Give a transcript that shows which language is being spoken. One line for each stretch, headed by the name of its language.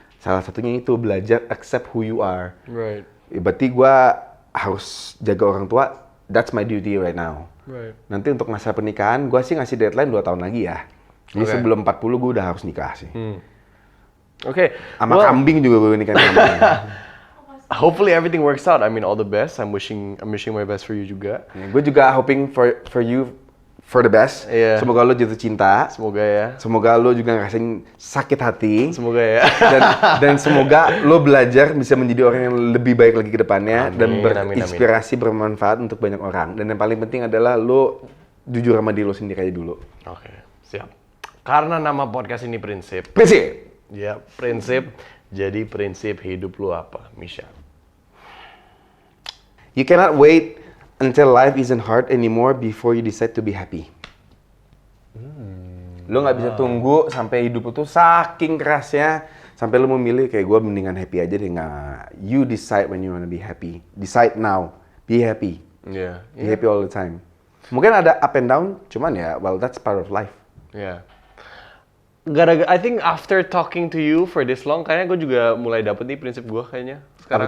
Indonesian: Salah satunya itu belajar
English: accept who you are. Right.
Indonesian: Berarti gue harus jaga orang tua,
English: that's my duty right now. Right.
Indonesian: Nanti untuk masa pernikahan, gue sih ngasih deadline 2 tahun lagi ya. Jadi sebelum 40 gue udah harus nikah sih.
English: Okay.
Indonesian: Sama kambing juga gue nikah.
English: Hopefully everything works out. I mean, all the best. I'm wishing my best for you juga.
Indonesian: Gue juga
English: hoping for you for the best. Yeah.
Indonesian: Semoga lo jatuh cinta. Semoga ya. Semoga lo juga ngerasain sakit hati. Semoga ya. dan semoga lo belajar bisa menjadi orang yang lebih baik lagi ke depannya. Amin, Dan berinspirasi, bermanfaat untuk banyak orang. Dan yang paling penting adalah lo jujur sama diri lo sendiri aja dulu. Oke, siap. Karena nama podcast ini Prinsip. Prinsip! Ya, Prinsip. Jadi prinsip hidup lo apa, Misha?
English: You cannot wait until life isn't hard anymore before you decide to be happy.
Indonesian: Lo nggak bisa tunggu sampai hidup lo tuh saking kerasnya sampai lo memilih kayak gue mendingan happy aja deh. Nggak.
English: You decide when you wanna be happy. Decide now. Be happy. Yeah. Be happy all the time.
Indonesian: Mungkin ada
English: up and down,
Indonesian: cuman ya,
English: well that's part of life. Yeah. I think after talking to you for this long,
Indonesian: kayaknya gue juga mulai dapet nih prinsip gue kayaknya sekarang.